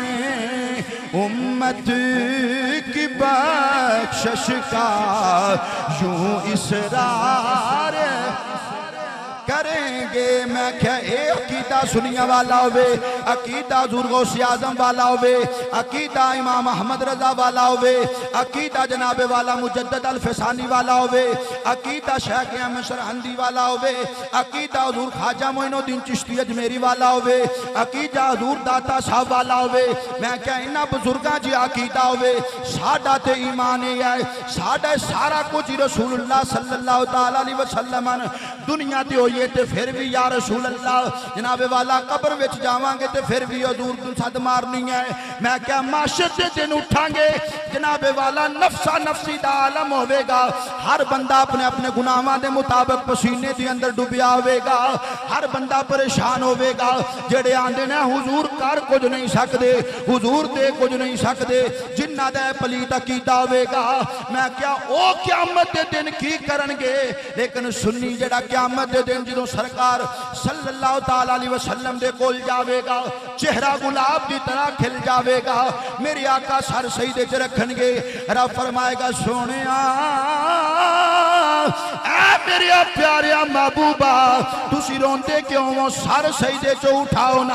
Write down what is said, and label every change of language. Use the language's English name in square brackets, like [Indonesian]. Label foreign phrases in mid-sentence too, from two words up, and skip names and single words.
[Urdu] امت کی بخشش کا یوں اصرار کریں گے. [Punjabi] میں کیہا عقیدہ سنیاں والا ہووے، عقیدہ حضور غوثِ اعظم والا ہووے، عقیدہ امام احمد رضا والا ہووے، عقیدہ جنابِ والا مجدد الف ثانی والا ہووے، عقیدہ شیخ احمد سرہندی والا ہووے، عقیدہ حضور خواجہ معین الدین چشتی اجمیری والا ہووے، عقیدہ حضور داتا صاحب والا ہووے. میں کیہا انہاں بزرگاں جی عقیدہ ہووے۔ ساڈا تے ایمان ہے، ساڈا سارا کجھ رسول اللہ [Arabic] صلى الله تعالى عليه وسلم [Punjabi] دنیا تے ہوئیے تو فیر وی [Arabic] يا رسول الله [Punjabi] جنابِ والا قبر وچ جاواں گے تو فیر وی حضور تو سد مارنی ہے. میں کیہا محشر کے دن اٹھاں گے جنابِ والا نفسا نفسی دا عالم ہووے گا. ہر بندہ اپنے اپنے گناہاں دے مطابق پسینے دے اندر ڈبیا ہووے گا. ہر بندہ پریشان ہووے گا. جیہڑے آندے نے حضور کر کجھ نہیں سکدے، حضور دے کجھ نہیں سکدے، جنہاں دا پلیت عقیدہ ہووے گا. میں کیہا او قیامت دے دن کی کرن گے. لیکن سنی جیہڑا قیامت دے دن جدوں سرکار [Arabic] صلى الله تعالى عليه وسلم [Punjabi] دے کول جاوے گا، چہرہ گلاب کی طرح کھل جاوے گا. میرے آقا سر سجدے چ رکھن گے. رب فرمائے گا سوہنیا اے میرے پیارے محبوبا تسی روندے کیوں ہو، سر سجدے چوں اٹھاؤ ناں.